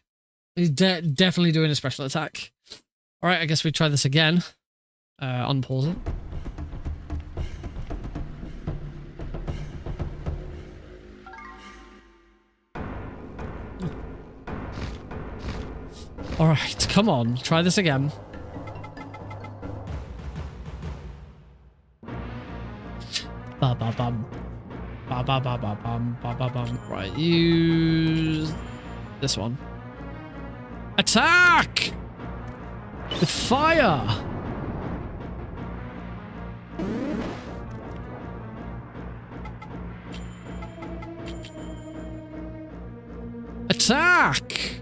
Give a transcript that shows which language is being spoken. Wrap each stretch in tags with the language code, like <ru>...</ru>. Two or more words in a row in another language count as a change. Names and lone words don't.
<en>He's definitely doing a special attack. Alright, I guess we try this again. Unpause it. Alright, come on. Try this again. Ba-ba-bum. Ba-ba-ba-ba-bum. Ba-ba-bum. Right, use... this one. Attack! With fire! Attack!</en>